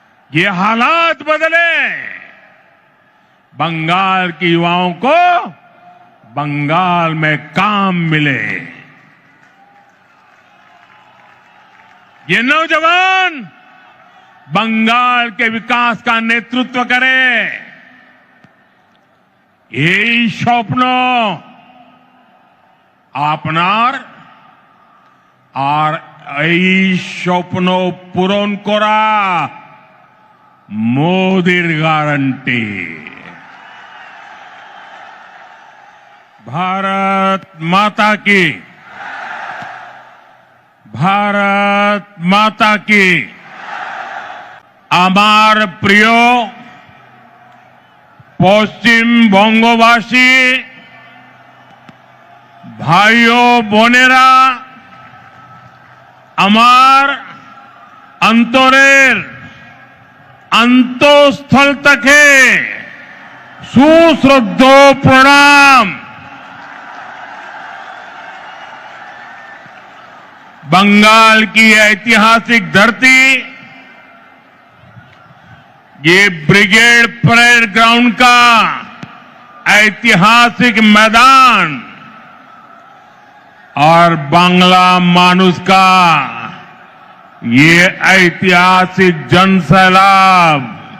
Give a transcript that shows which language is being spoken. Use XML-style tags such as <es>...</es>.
<hi>ये हालात बदले। बंगाल के युवाओं को बंगाल में काम मिले। ये नौजवान बंगाल के विकास का नेतृत्व करे।</hi> <bn>এই স্বপ্ন আপনার আর এই স্বপ্ন পূরণ করা মোদির গ্যারান্টি।</bn> <hi>भारत माता की, भारत माता की।</hi> <bn>আমার প্রিয় পশ্চিম বঙ্গবাসী ভাইও বোনেরা, আমার অন্তরের অন্তঃস্থল থেকে সুশ্রদ্ধ প্রণাম।</bn> <hi>बंगाल की ऐतिहासिक धरती, ये ब्रिगेड परेड ग्राउंड का ऐतिहासिक मैदान और बांग्ला मानुष का ये ऐतिहासिक जनसैलाब,</hi>